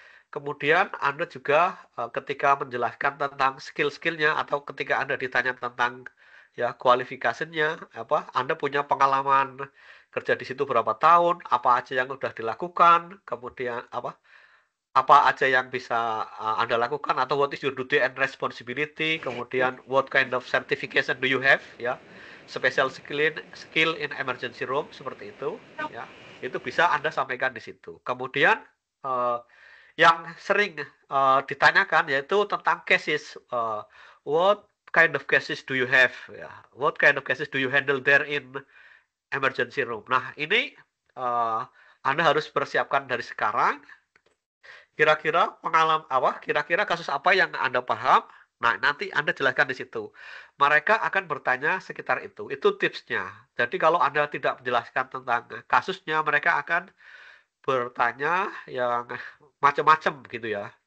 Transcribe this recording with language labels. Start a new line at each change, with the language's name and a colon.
Indonesian: Kemudian Anda juga ketika menjelaskan tentang skill-skillnya, atau ketika Anda ditanya tentang ya kualifikasinya, Anda punya pengalaman kerja di situ berapa tahun, apa aja yang sudah dilakukan, kemudian apa aja yang bisa Anda lakukan, atau
English: what is your duty and responsibility,
Indonesian: kemudian
English: what kind of certification do you have
Indonesian: ya,
English: special skill in emergency room,
Indonesian: seperti itu ya. Itu bisa Anda sampaikan di situ. Kemudian yang sering ditanyakan yaitu tentang cases.
English: What kind of cases do you have? Ya, what kind of cases do you handle there in emergency room?
Indonesian: Nah, ini Anda harus persiapkan dari sekarang. Kira-kira kira-kira kasus apa yang Anda paham? Nah, nanti Anda jelaskan di situ. Mereka akan bertanya sekitar itu. Itu tipsnya. Jadi kalau Anda tidak menjelaskan tentang kasusnya, mereka akan bertanya yang macam-macam gitu ya.